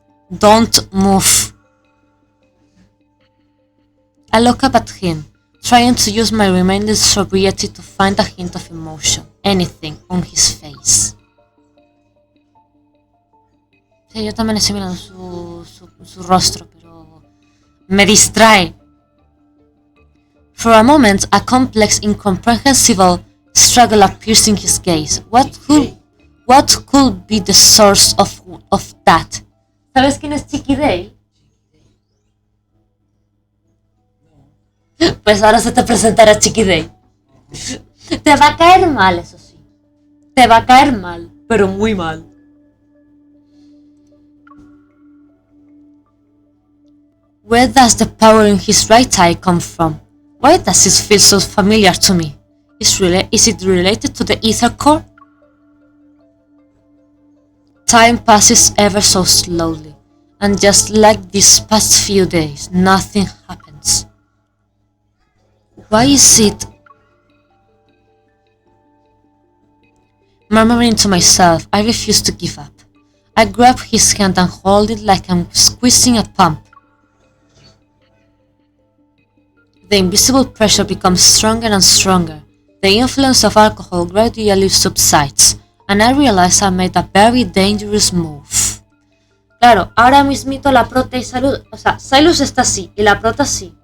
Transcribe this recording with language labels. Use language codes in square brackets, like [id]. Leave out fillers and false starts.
[en] Don't move. I look up at him, trying to use my remaining sobriety to find a hint of emotion, anything, on his face. [es] Sí, yo también estoy mirando su rostro, pero me distrae. [en] For a moment, a complex, incomprehensible struggle appears in his gaze. What could be the source of that? [es] ¿Sabes quién es Chiqui Day? Pues ahora se te presentará Chiqui Day. Te va a caer mal, eso sí. Te va a caer mal, pero muy mal. [en] Where does the power in his right eye come from? Why does it feel so familiar to me? Is it related to the ether core? Time passes ever so slowly, and just like these past few days, nothing happens. Why is it? Murmuring to myself, I refuse to give up. I grab his hand and hold it like I'm squeezing a pump. The invisible pressure becomes stronger and stronger. The influence of alcohol gradually subsides, and I realize I made a very dangerous move. [es] Claro, ahora mismito la prota y Silas, o sea, Silas está así y la prota así.